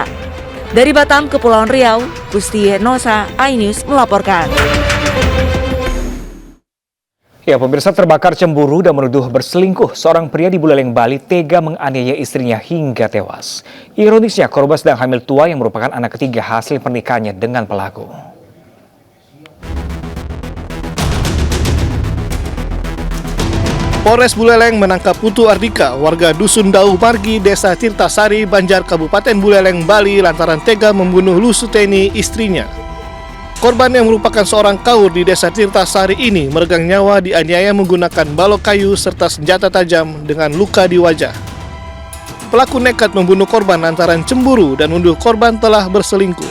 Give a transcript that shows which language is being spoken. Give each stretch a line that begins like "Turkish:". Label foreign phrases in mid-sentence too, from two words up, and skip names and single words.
Indonesian: Dari Batam, Kepulauan Riau, Gusti Nosa, iNews melaporkan. Ya, pemirsa, terbakar cemburu dan menuduh berselingkuh. Seorang pria di Buleleng, Bali tega menganiaya istrinya hingga tewas. Ironisnya, korban sedang hamil tua yang merupakan anak ketiga hasil pernikahannya dengan pelaku. Polres Buleleng menangkap Putu Ardika, warga Dusun Dauh Margi, Desa Tirtasari, Banjar, Kabupaten Buleleng, Bali lantaran tega membunuh Lusuteni, istrinya. Korban yang merupakan seorang kaur di Desa Tirtasari ini meregang nyawa dianiaya menggunakan balok kayu serta senjata tajam dengan luka di wajah. Pelaku nekat membunuh korban lantaran cemburu dan menuduh korban telah berselingkuh.